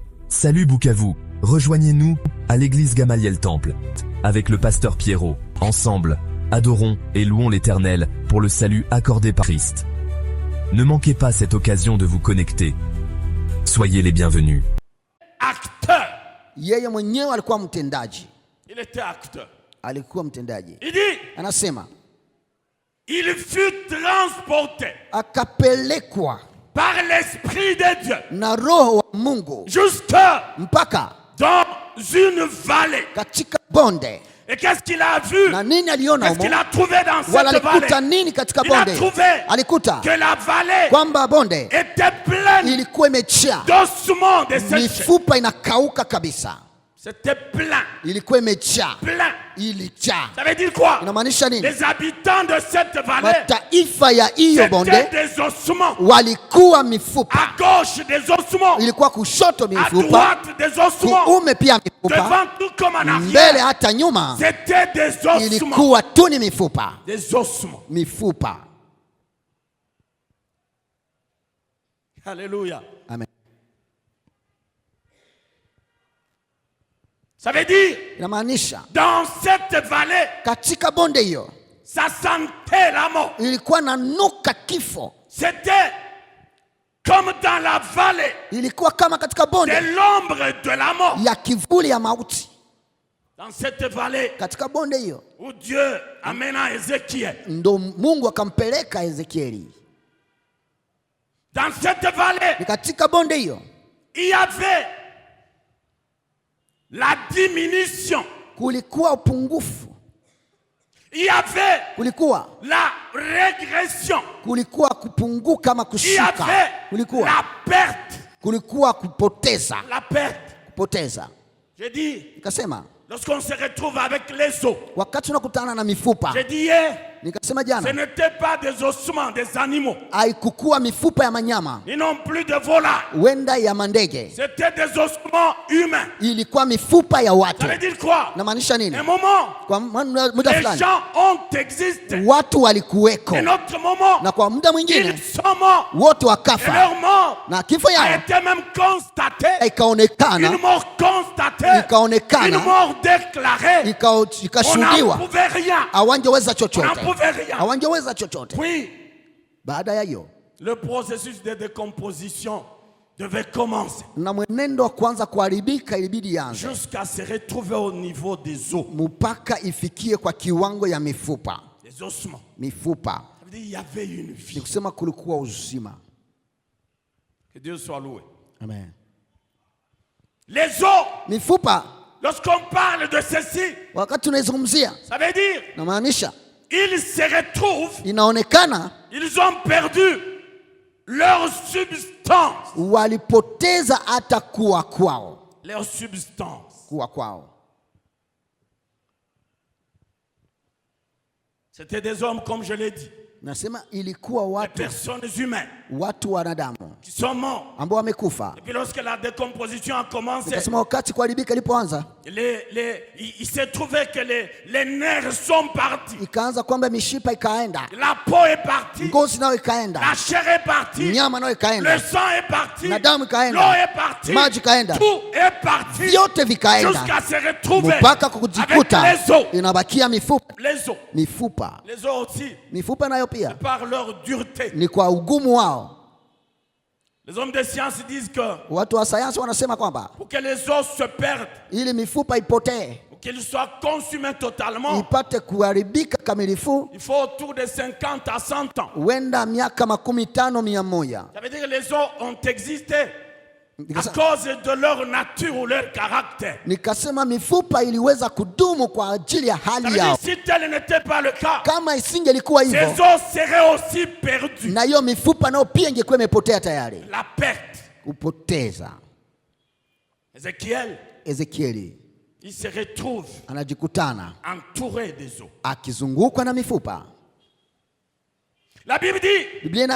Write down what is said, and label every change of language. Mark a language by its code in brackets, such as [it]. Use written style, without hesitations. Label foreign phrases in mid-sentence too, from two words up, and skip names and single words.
[fr] Salut Bukavu, rejoignez-nous à l'église Gamaliel Temple, avec le pasteur Pierrot. Ensemble, adorons et louons l'Éternel pour le salut accordé par Christ. Ne manquez pas cette occasion de vous connecter. Soyez les bienvenus. Acteur. [sw] Yeye mwenyewe alikuwa mtendaji. [fr] Il était acteur. [sw] Alikuwa mtendaji. [fr] Il dit, [sw] Anasema [fr] il fut transporté [sw] akapelekwa [fr] par l'Esprit de Dieu [sw] na Roho wa Mungu mpaka [fr] dans une vallée. [sw] Katika bonde. [fr] Et qu'est-ce qu'il a vu? [sw] Na nini aliona [fr] Qu'est-ce qu'il a trouvé dans cette [sw] alikuta [fr] vallée? [sw] nini katika [fr] Il a [sw] bonde? [fr] trouvé [sw] Alikuta [fr] que la vallée [sw] kwamba bonde [fr] était pleine [sw] ilikuwa imejaa [fr] d'ossements desséchés. [sw] mifupa inakauka kabisa. [fr] C'était plein. [sw] Ilikuwa imejaa. [fr] Plein. [sw] Ilijaa. [fr] Ça veut dire quoi? [sw] Inamaanisha nini? [fr] Les habitants de cette vallée, [sw] mataifa ya hiyo bonde [fr] c'était des ossements. [sw] walikuwa mifupa. [fr] À gauche des ossements. [sw] Ilikuwa kushoto [fr] À [sw] mifupa. [fr] droite des ossements. [sw] Kuume pia mifupa. [fr] Devant tout comme en [sw] Mbele [fr] arrière. [sw] hata nyuma. [fr] C'était des ossements. [sw] Ilikuwa tu ni mifupa. [fr] Des ossements. [sw] Mifupa. [fr] Alléluia. [sw] Amen. [fr] Ça veut dire, [sw] inamaanisha [fr] dans cette vallée, [sw] katika bonde hiyo [fr] ça sentait la mort. [sw] ilikuwa nanuka kifo. [fr] C'était comme dans la vallée [sw] Ilikuwa kama katika bonde [fr] de l'ombre de la mort. [sw] ya kivuli ya mauti. [fr] Dans cette vallée [sw] Katika bonde hiyo [fr] où Dieu amena Ézéchiel. [sw] ndo Mungu akampeleka Ezekieli. [fr] Dans cette vallée, [sw] Ni katika bonde hiyo [fr] il y avait la diminution. [sw] kulikuwa upungufu. [fr] Il y avait [sw] Kulikuwa [fr] la régression. [sw] kulikuwa kupunguka ama [fr] Il y [sw] kushuka. [fr] avait [sw] Kulikuwa [fr] la perte. [sw] kulikuwa kupoteza. [fr] La perte. [sw] Kupoteza. [fr] Je dis, [sw] Nikasema [fr] lorsqu'on se retrouve avec les os. [sw] wakati unakutana na mifupa. [fr] Je dis hier, [sw] Nikasema [fr] ce [sw] jana [fr] n'était pas des ossements des animaux, [sw] haikukuwa mifupa ya manyama [fr] ni non plus de volailles. [sw] wenda ya mandege. [fr] C'était des ossements humains. [sw] Ilikuwa mifupa ya watu. [fr] Ça veut dire quoi? [sw] Namaanisha nini? [fr] Un moment, [sw] Kwa muda [fr] les [sw] fulani [fr] gens ont existé. [sw] watu walikuweko, [fr] Un autre moment, [sw] na kwa muda mwingine [fr] ils sont morts. [sw] wote [fr] Et [sw] wakafa, [fr] leur mort [sw] na kifo [fr] a [sw] yao [fr] été même constaté. Une [sw] ikaonekana, [fr] mort constatée. [sw] ikaonekana, [fr] Une mort déclarée. On n'en [sw] ikashuhudiwa. [fr] pouvait rien. [sw] Hawangeweza [fr] On n'en [sw] chochote, [fr] pouvait rien. [sw] hawangeweza chochote. [fr] Oui, [sw] Baada ya hiyo [fr] le processus de décomposition devait commencer [sw] na mwenendo wa kuanza kuharibika ilibidi yanze [fr] jusqu'à se retrouver au niveau des os, [sw] mpaka ifikie kwa kiwango ya mifupa. [fr] des ossements. [sw] Mifupa [fr] Ça veut dire qu'il y avait une [sw] ni [fr] vie. [sw] kusema kulikuwa uzima. [fr] Que Dieu soit loué. [sw] Amen. [fr] Les os, [sw] Mifupa [fr] lorsqu'on parle de ceci, [sw] wakati tunaizungumzia [fr] ça veut dire [sw] namaanisha [fr] ils se retrouvent, [sw] inaonekana [fr] ils ont perdu leur substance. [sw] walipoteza hata kuwa kwao. [fr] Leur substance. [sw] Kuwa kwao [fr] C'était des hommes, comme je l'ai dit, [sw] nasema ilikuwa [fr] des [sw] watu, [fr] personnes humaines [sw] watu wanadamu [fr] qui sont morts. [sw] ambao wamekufa. [fr] Et puis lorsque la décomposition a commencé, [sw] Nikasema wakati kuharibika ilipoanza, [fr] il s'est trouvé que les nerfs sont partis. [sw] ikaanza kwamba mishipa ikaenda, [fr] La peau est partie. [sw] ngozi nayo [fr] La [sw] ikaenda, [fr] chair est partie. [sw] nyama nayo [fr] Le [sw] ikaenda, [fr] sang est parti. [sw] na damu [fr] L'eau [sw] ikaenda, [fr] est partie. [sw] maji ikaenda, [fr] Tout est parti. [sw] vyote vikaenda [fr] Jusqu'à se retrouver [sw] mpaka [fr] avec [sw] kujikuta [fr] les os. [sw] inabakia mifupa. [fr] Les os. [sw] Mifupa, [fr] Les os aussi, [sw] mifupa nayo pia [fr] par leur dureté. [sw] ni kwa ugumu wao. [fr] Les hommes de science disent que [sw] Watu wa sayansi wanasema kwamba [fr] pour que les os se perdent, [sw] ili mifupa ipotee, [fr] pour qu'ils soient consumés totalement, [sw] ipate kuharibika kamilifu, [fr] il faut autour de 50 à 100 ans. [sw] huenda miaka 50 100. [fr] Ça veut dire que les os ont existé à cause de leur nature ou leur caractère. [sw] Nikasema mifupa iliweza kudumu kwa ajili ya [fr] Ça veut [sw] hali [fr] dire [sw] yao. [fr] que si tel n'était pas le cas, [sw] Kama isingelikuwa [fr] ces [sw] hivyo, [fr] os seraient aussi perdus. [sw] na hiyo mifupa nayo pia ingekuwa imepotea tayari. [fr] La perte. [sw] Kupoteza. [fr] Ézéchiel, [sw] Ezekieli [fr] il se retrouve [sw] anajikutana [fr] entouré des os. [sw] akizungukwa na mifupa. [fr] La Bible dit, [sw] Biblia inasema